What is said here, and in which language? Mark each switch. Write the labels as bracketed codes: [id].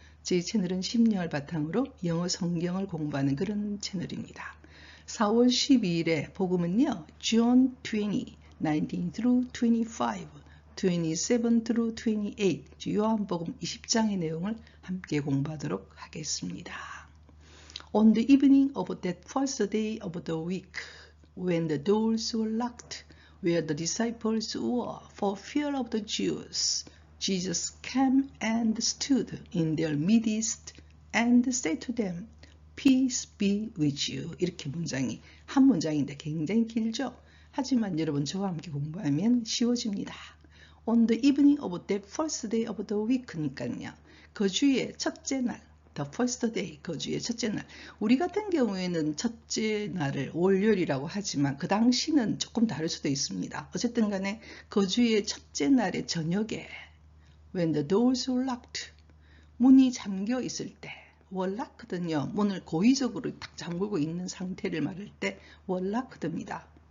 [ko] 제 채널은 심령을 바탕으로 영어 성경을 공부하는 그런 채널입니다. 4월 12일에 복음은요. [en] John 20, 19 through 25, 27 through 28, [ko] 요한복음 20장의 내용을 함께 공부하도록 하겠습니다. [en] On the evening of that first day of the week, when the doors were locked, where the disciples were for fear of the Jews, Jesus came and stood in their midst and said to them, Peace be with you. [ko] 이렇게 문장이 한 문장인데 굉장히 길죠. 하지만 여러분 저와 함께 공부하면 쉬워집니다. [en] On the evening of that first day of the week니까요. [ko] 그 주의 첫째 날, [en] the first day, [ko] 그 주의 첫째 날. 우리 같은 경우에는 첫째 날을 월요일이라고 하지만 그 당시는 조금 다를 수도 있습니다. 어쨌든 간에 그 주의 첫째 날의 저녁에 [en] When the doors were locked, [ko] 문이 잠겨 있을 때, [en] were locked [ko] 는요, 문을 고의적으로 딱 잠그고 있는 상태를 말할 때 were locked입니다.